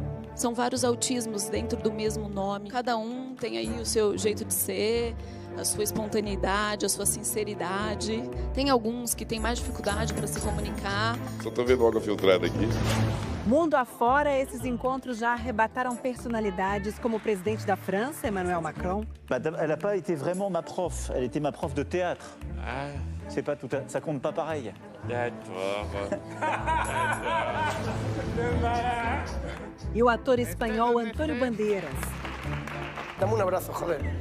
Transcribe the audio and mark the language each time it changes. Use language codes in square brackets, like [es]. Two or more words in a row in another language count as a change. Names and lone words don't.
[pt] São vários autismos dentro do mesmo nome. Cada um tem aí o seu jeito de ser, a sua espontaneidade, a sua sinceridade. Tem alguns que têm mais dificuldade para se comunicar. Só tô vendo água filtrada aqui. Mundo afora, esses encontros já arrebataram personalidades como o presidente da França, Emmanuel Macron. [fr] Elle n'a pas été vraiment ma prof, elle était ma prof de théâtre. Ah, C'est pas tout, ça compte pas pareil. d'accord. [pt] E o ator espanhol Antônio Bandeiras. Dá-me um abraço, joder.